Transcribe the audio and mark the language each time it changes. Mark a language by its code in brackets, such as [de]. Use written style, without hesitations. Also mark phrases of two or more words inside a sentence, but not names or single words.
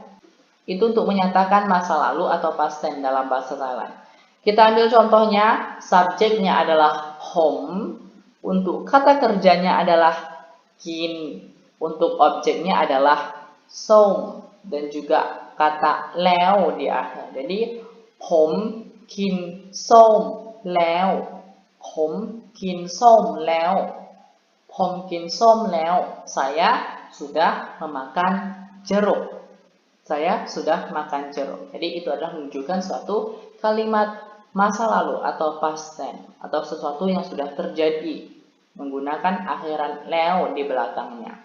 [id] Itu untuk menyatakan masa lalu atau [en] past tense [id] dalam bahasa Thailand. Kita ambil contohnya, subjeknya adalah home, untuk kata kerjanya adalah kin, untuk objeknya adalah som, dan juga kata leo di akhir. Jadi [th] ผมกินส้มแล้วผมกินส้มแล้วผมกินส้มแล้ว [id] saya sudah memakan jeruk. Saya sudah makan jeruk. Jadi itu adalah menunjukkan suatu kalimat masa lalu atau [en] past tense [id] atau sesuatu yang sudah terjadi menggunakan akhiran leo di belakangnya.